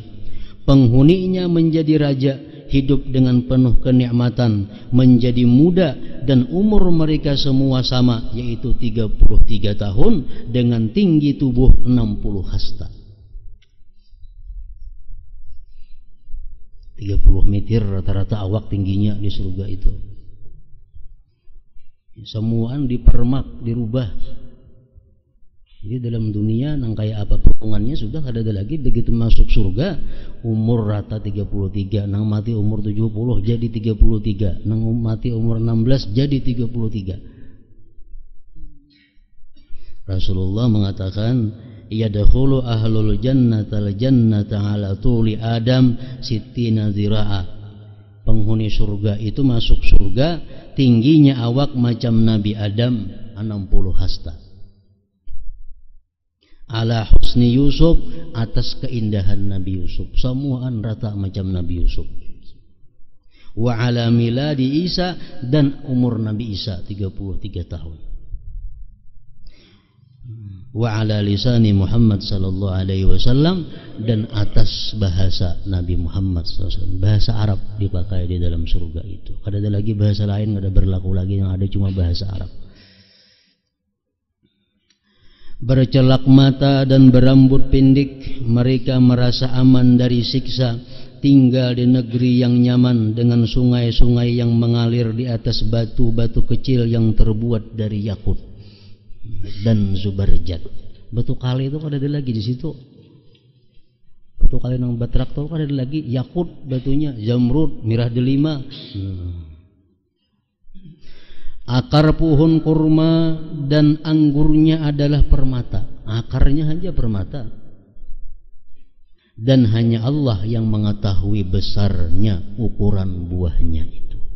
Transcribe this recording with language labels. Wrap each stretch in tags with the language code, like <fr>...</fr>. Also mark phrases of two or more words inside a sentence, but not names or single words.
<id>Penghuninya menjadi raja, hidup dengan penuh kenikmatan, menjadi muda, dan umur mereka semua sama, yaitu 33 tahun dengan tinggi tubuh 60 hasta.</id> <bjn>30 meter rata-rata awak tingginya di surga itu. Semuaan dipermak, dirubah. Jadi dalam dunia nang kayak apa potongannya sudah ada lagi. Begitu masuk surga umur rata 33, nang mati umur 70 jadi 33, nang mati umur 16 jadi 33.</bjn> <id>Rasulullah mengatakan,</id> <ar>يدخل أهل الجنة الجنة على طول آدم ستين ذراعا.</ar> <bjn>Penghuni surga itu masuk surga tingginya awak macam Nabi Adam 60 hasta.</bjn> <ar>على حسن</ar> <bjn>Yusuf, atas keindahan Nabi Yusuf, semuaan rata macam Nabi Yusuf.</bjn> <ar>وعلى ميلاد عيسى,</ar> <id>dan umur Nabi Isa 33 tahun.</id> <ar>وعلى لسان محمد صلى الله عليه وسلم,</ar> <id>dan atas bahasa Nabi Muhammad SAW, bahasa Arab dipakai di dalam surga itu.</id> <bjn>Kada ada lagi bahasa lain, kada berlaku lagi, yang ada cuma bahasa Arab.</bjn> <id>Bercelak mata dan berambut pendek, mereka merasa aman dari siksa, tinggal di negeri yang nyaman dengan sungai-sungai yang mengalir di atas batu-batu kecil yang terbuat dari yakut dan zubarjat.</id> <bjn>Batu kali itu kada ada lagi di situ. Batu kali nang batrak itu kada ada lagi,</bjn> <id>yakut batunya, zamrud, mirah delima. Akar pohon kurma dan anggurnya adalah permata. Akarnya hanya permata. Dan hanya Allah yang mengetahui besarnya ukuran buahnya itu.</id>